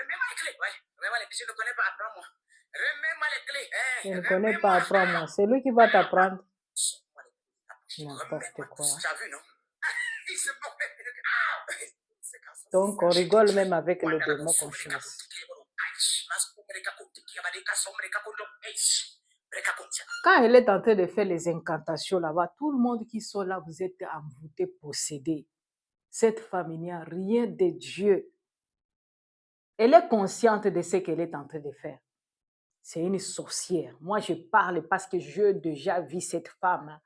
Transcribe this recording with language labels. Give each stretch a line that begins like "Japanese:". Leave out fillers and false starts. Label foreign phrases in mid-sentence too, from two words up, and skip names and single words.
French: Remets-moi les clés. Ouais, remets-moi les clés. Je ne connais pas, apprends-moi. Remets-moi les clés. Je Hein, ne connais pas, remets-moi. apprends-moi. C'est lui qui va t'apprendre Sors-moi les clés de ta poche. n'importe Remets-moi tout quoi. ça. Tu as vu, non? Il se moque. C'est comme ça. Donc, on Je te rigole dis. même avec les Wanda la démons qu'on bosso, breka chasse. kuti kile bolo. Aish. Masko breka kuti kia badeka so breka kondo. Aish. Breka kuti. Quand elle est en train de faire les incantations là-bas, tout le monde qui sont là, vous êtes envoûtés, possédés. Cette femme, il n'y a rien de Dieu. Elle est consciente de ce qu'elle est en train de faire. C'est une sorcière. Moi, je parle parce que je déjà vu cette femme.